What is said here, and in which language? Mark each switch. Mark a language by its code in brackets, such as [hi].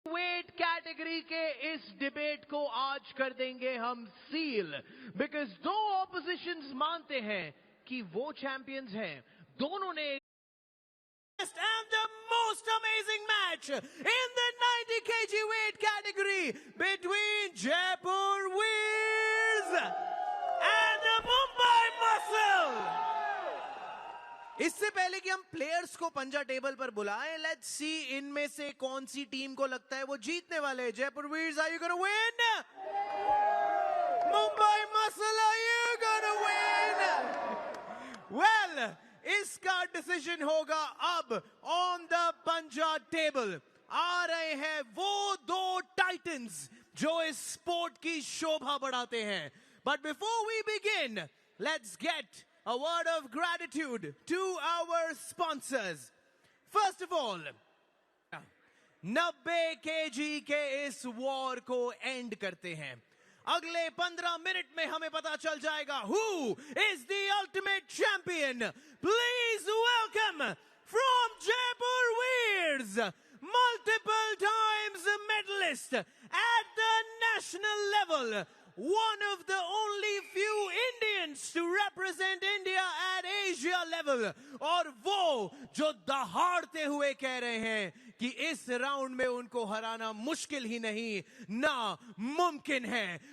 [hi] Weight category के इस debate को आज कर देंगे हम सील, बिकॉज दो ऑपोजिशंस मानते हैं कि वो चैंपियंस हैं। [en] दोनों ने and the most amazing match in the 90 kg weight category between Jaipur Weers and the Mumbai Muscle। [hi] इससे पहले कि हम प्लेयर्स को पंजा टेबल पर बुलाएं, लेट्स सी इनमें से कौन सी टीम को लगता है वो जीतने वाले हैं। [en] Jaipur Weers, are you gonna win? Mumbai Muscle, are you gonna win? [hi] Well, इसका डिसीजन होगा अब ऑन द पंजा टेबल। आ रहे हैं वो दो टाइटंस जो इस स्पोर्ट की शोभा बढ़ाते हैं। [en] But before we begin, let's get a word of gratitude to our sponsors. [hi] First of all, 90 kg के इस वॉर को एंड करते हैं। अगले 15 मिनट में हमें पता चल जाएगा who is the ultimate champion. [en] Please welcome from Jaipur Weers, multiple times medalist at the national level, one of the only few Indians to represent India at Asia level, और वो जो दहाड़ते हुए कह रहे हैं कि इस राउंड में उनको हराना मुश्किल ही नहीं, ना मुमकिन है।